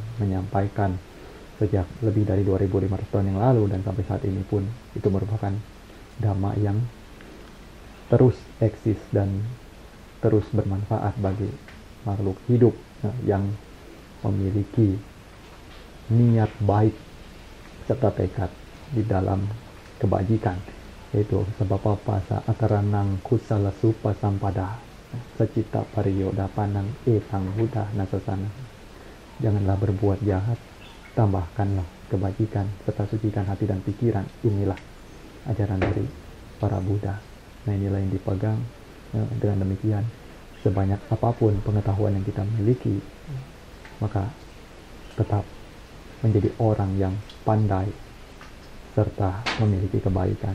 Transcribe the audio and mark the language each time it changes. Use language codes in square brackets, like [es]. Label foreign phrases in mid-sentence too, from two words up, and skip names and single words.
[id] menyampaikan sejak lebih dari 2500 tahun yang lalu, dan sampai saat ini pun itu merupakan dhamma yang terus eksis dan terus bermanfaat bagi makhluk hidup yang memiliki niat baik serta tekad di dalam kebajikan, yaitu sebab apa [pi] sa akaranang kusala supa sampada secita pariyoda panang etang buddha nasasana. [id] Janganlah berbuat jahat, tambahkanlah kebajikan serta sucikan hati dan pikiran. Inilah ajaran dari para Buddha. Nah, inilah yang dipegang. Dengan demikian, sebanyak apapun pengetahuan yang kita miliki, maka tetap menjadi orang yang pandai serta memiliki kebaikan.